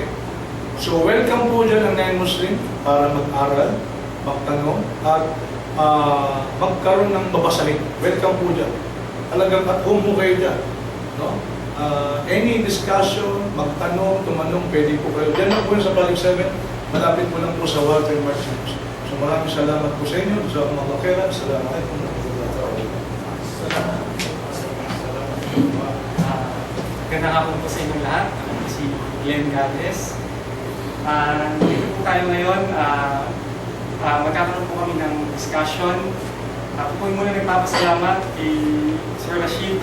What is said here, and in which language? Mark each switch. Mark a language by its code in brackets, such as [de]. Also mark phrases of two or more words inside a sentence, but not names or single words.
[tl] So, welcome po dyan ang non-Muslim para mag-aral, magtanong, at magkaroon ng babasahin. Welcome po dyan. Talagang [en] at home [tl] po kayo dyan. No? [en] Any discussion, [tl] magtanong, tumanong, pwede po kayo. Dyan lang po yun sa Project 7. Malapit po lang po sa Walter Martins. So maraming salamat po sa inyo. [ar] جزاكم الله خيرا. السلام عليكم ورحمة الله وبركاته. [tl] Ganda nga po sa inyong lahat. Ako si Glenn Gades. Dito po tayo ngayon. Magkakaroon po kami ng discussion. Ako po muna nagpapasalamat kay Sir Rashid.